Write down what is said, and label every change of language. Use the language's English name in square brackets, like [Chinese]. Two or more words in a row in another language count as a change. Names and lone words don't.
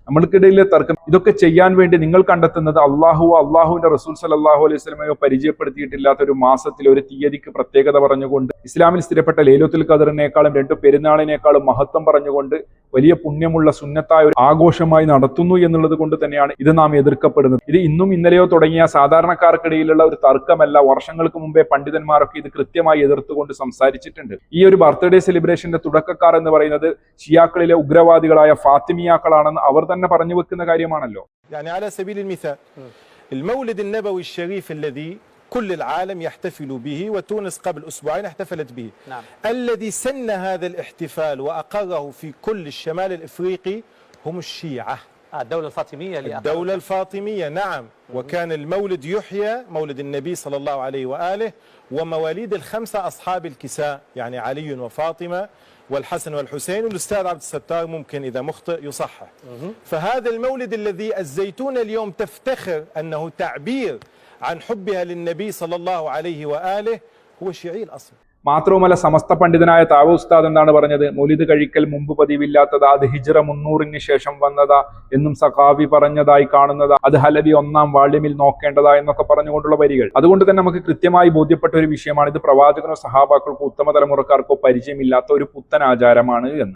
[Malayalam] ഇതൊക്കെ ചെയ്യാൻ വേണ്ടി നിങ്ങൾ കണ്ടെത്തുന്നത് അള്ളാഹുവിന്റെ റസൂൽ [Arabic] صلى الله عليه وسلم [Malayalam] പരിചയപ്പെടുത്തിയിട്ടില്ലാത്ത ഒരു മാസത്തിൽ ഒരു തീയതിക്ക് പ്രത്യേകത പറഞ്ഞുകൊണ്ട് ഇസ്ലാമിൽ സ്ഥിരപ്പെട്ട ലൈലത്തുൽ ഖദറിനേക്കാളും 2 പെരുന്നാളിനേക്കാളും മഹത്വം പറഞ്ഞുകൊണ്ട് വലിയ പുണ്യമുള്ള സുന്നത്തായ ഒരു ആഘോഷമായി നടത്തുന്നു എന്നുള്ളത് കൊണ്ട് തന്നെയാണ് ഇത് നാം എതിർക്കപ്പെടുന്നത്. ഇത് ഇന്നും ഇന്നലെയോ തുടങ്ങിയ സാധാരണക്കാർക്കിടയിലുള്ള ഒരു തർക്കമല്ല. വർഷങ്ങൾക്ക് മുമ്പേ പണ്ഡിതന്മാരൊക്കെ ഇത് കൃത്യമായി എതിർത്തുകൊണ്ട് സംസാരിച്ചിട്ടുണ്ട്. ഈ ഒരു [English] birthday celebration [Malayalam] തുടക്കക്കാർ എന്ന് പറയുന്നത് ഷിയാക്കളിലെ ഉഗ്രവാദികളായ ഫാത്തിമിയാക്കളാണെന്ന് അവർ തന്നെ പറഞ്ഞു വെക്കുന്ന കാര്യമാണല്ലോ. [Arabic] يعني على سبيل المثال المولد النبوي الشريف الذي كل العالم يحتفل به وتونس قبل أسبوعين احتفلت به. نعم. الذي سن هذا الاحتفال وأقره في كل الشمال الإفريقي هم الشيعة. الدولة الفاطمية. الدولة الفاطمية نعم. وكان المولد يحيى مولد النبي صلى الله عليه وآله ومواليد ال5 أصحاب الكساء يعني علي وفاطمة والحسن والحسين والأستاذ عبد الستار ممكن إذا مخطئ يصحح. فهذا المولد الذي الزيتون اليوم تفتخر أنه تعبير عن حبها للنبي صلى الله عليه وآله هو شيعي الأصل. [Malayalam] മാത്രവുമല്ല സമസ്ത പണ്ഡിതനായ താവ ഉസ്താദ് എന്താണ് പറഞ്ഞത്? മൗലിദ് കഴിക്കൽ മുമ്പ് പതിവില്ലാത്തതാ, അത് ഹിജ്റ 300-ന് ശേഷം വന്നതാ എന്നും സഖാവി പറഞ്ഞതായി കാണുന്നതാ, അത് ഹലബി 1-ാം വാള്യമിൽ നോക്കേണ്ടതാ എന്നൊക്കെ പറഞ്ഞുകൊണ്ടുള്ള വരികൾ. അതുകൊണ്ട് തന്നെ നമുക്ക് കൃത്യമായി ബോധ്യപ്പെട്ട ഒരു വിഷയമാണ് ഇത് പ്രവാചകനോ സഹാബാക്കൾക്കോ ഉത്തമ തലമുറക്കാർക്കോ പരിചയമില്ലാത്ത ഒരു പുത്തൻ ആചാരമാണ് എന്ന്.